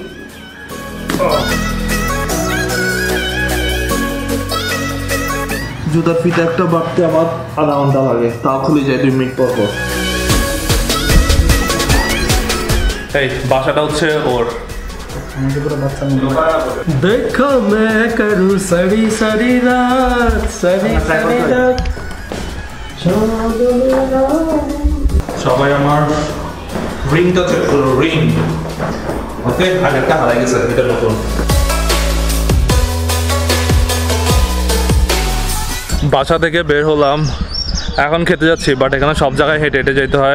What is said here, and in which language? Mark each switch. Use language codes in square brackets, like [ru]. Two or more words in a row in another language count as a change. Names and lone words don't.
[bn] জুতার ফিতে একটা বাড়তে আমার আধা ঘন্টা লাগে, তাও খুলে যায় 2 মিনিট পর পর। এই বাসাটা হচ্ছে ওর। [hi] देखो मैं करूँ सड़ी सड़ी रात, सड़ी सड़ी रात। [bn] সবাই আমার রিংটা চেক করো, রিং। ওকে, আগেরটা হারাই গেছে, এটা নতুন। বাসা থেকে বের হলাম, এখন খেতে যাচ্ছি, বাট এখানে সব জায়গায় হেঁটে হেঁটে যেতে হয়।